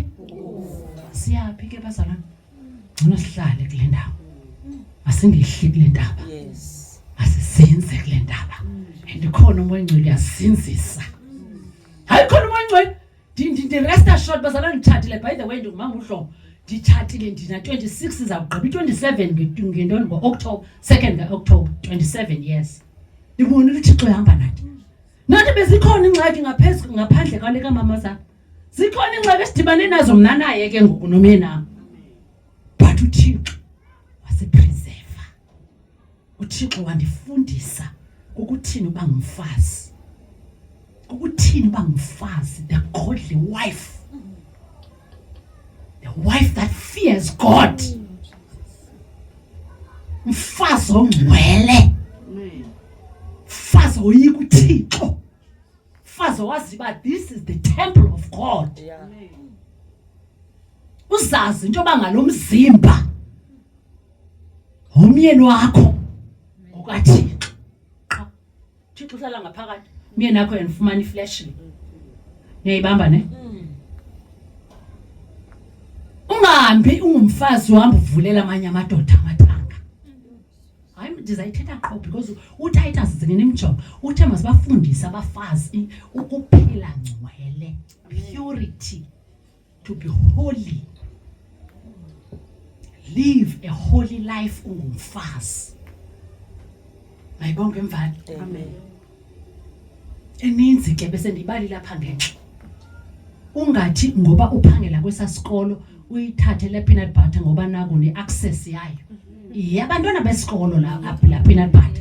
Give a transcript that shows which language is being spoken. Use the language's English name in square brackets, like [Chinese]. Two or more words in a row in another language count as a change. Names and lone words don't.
[Xhosa] Siyaphi ke bazalwane? Ngcono sihlale kule ndawo, asingehli kule ndaba, asizinze kule ndaba. And khona umoya ngcwele uyasinzisa. Hayi khona umoya ngcwele ndi- [English] rest assured [Xhosa] bazalwane nditshatile. [English] By the way [Xhosa] ndingumama uHlobo, nditshatile ndina 26 izawugqiba i-27 ngentoni ngo-October 2nd ka-October 27 years. Ndibonile uThixo ehamba nathi. Nathi bezikhona ingxaki ngaphandle kwale kamama zam. Zikhona ingxaki esidibane nazo mna naye ke ngoku nomyenam. but uThixo wasepreserve. uThixo wandifundisa ukuthini uba ngumfazi. Ukuthini uba ngumfazi, [English] the godly wife. The wife that fears God. [Xhosa] Mfazi ongcwele. Mfazi oyika uThixo. Mfazi wazi uba [English] this is the temple of God. [Xhosa] Uzazi into yoba ngalo mzimba umyeni wakho okaThixo. Thixo uhlala ngaphakathi. Umyeni wakho yanifumana iflesh. Niyayibamba ne? Ungahambi ungumfazi uhamba uvulela amanye amadoda amathanga. Hayi ndizayithetha qho because uTitus zingene imjongo. Uthe masibafundise abafazi ukuphila ngcwele. [English] Purity. To be holy. Live a holy life ungumfazi. [Xhosa] Mayibonke mvana. Amen. Eninzi ke bese ndibali lapha ngenxa. Ungathi ngoba uphangela kwesasikolo uyithathe le [English] peanut butter [Xhosa] ngoba naku neaccess yayo. Abantwana besikolo la [English] peanut butter.